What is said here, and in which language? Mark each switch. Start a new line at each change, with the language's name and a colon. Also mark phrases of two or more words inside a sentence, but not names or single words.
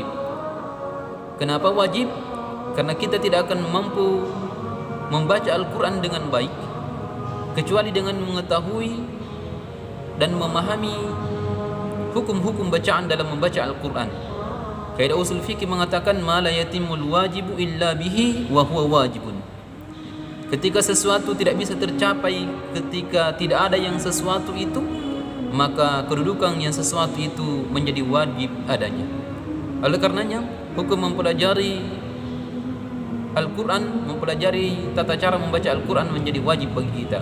Indonesian: Kenapa wajib? Karena kita tidak akan mampu membaca Al-Quran dengan baik kecuali dengan mengetahui dan memahami hukum-hukum bacaan dalam membaca Al-Quran. Kaidah usul fikih mengatakan
Arabic: ما لا يتم الواجب إلا به وهو واجب.
Indonesian: Ketika sesuatu tidak bisa tercapai ketika tidak ada yang sesuatu itu, maka kedudukan yang sesuatu itu menjadi wajib adanya. Oleh karenanya, hukum mempelajari Al-Quran, mempelajari tata cara membaca Al-Quran menjadi wajib bagi kita.